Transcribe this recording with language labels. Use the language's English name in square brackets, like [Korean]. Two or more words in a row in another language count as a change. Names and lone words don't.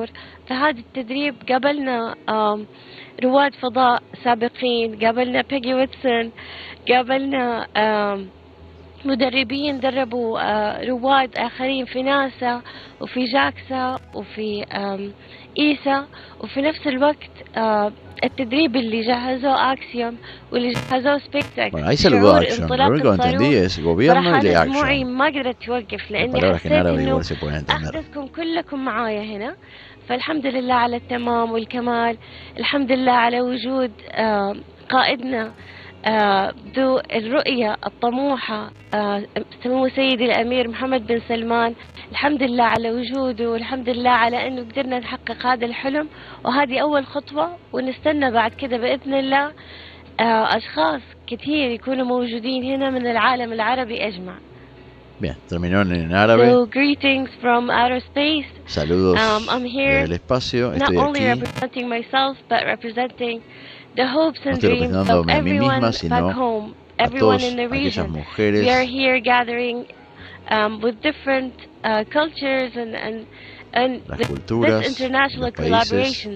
[Arabic] فهذا التدريب قابلنا رواد فضاء سابقين، قابلنا بيجي ويتسون، قابلنا مدربين دربوا رواد آخرين في ناسا وفي جاكسا وفي إيسا. وفي نفس الوقت التدريب اللي جهزوه AXIOM واللي جهزوه SpaceX. [Spanish] Bueno, ahí saludó AXIOM. Lo único que entendí es gobierno y de AXIOM. [Arabic] ما قدرت توقف لأني حسيت إنه أحدثكم كلكم معايا هنا. فالحمد لله على التمام والكمال. الحمد لله على وجود قائدنا ذو الرؤية الطموحة سمو سيدي الأمير محمد بن سلمان. الحمد لله على وجوده، والحمد لله على أنه قدرنا نحقق هذا الحلم، وهذه أول خطوة. ونستنى بعد كده بإذن الله أشخاص كثير يكونوا موجودين هنا من العالم العربي أجمع. [Spanish] Bien, terminó en árabe. [English] So, greetings from outer space. [Spanish] Saludos [English] I'm here [Spanish] del espacio. [English] Not only [Spanish] aquí. [English] representing myself, but representing the hopes and dreams of everyone back home, everyone in the region. We are here gathering with different cultures and this international collaboration.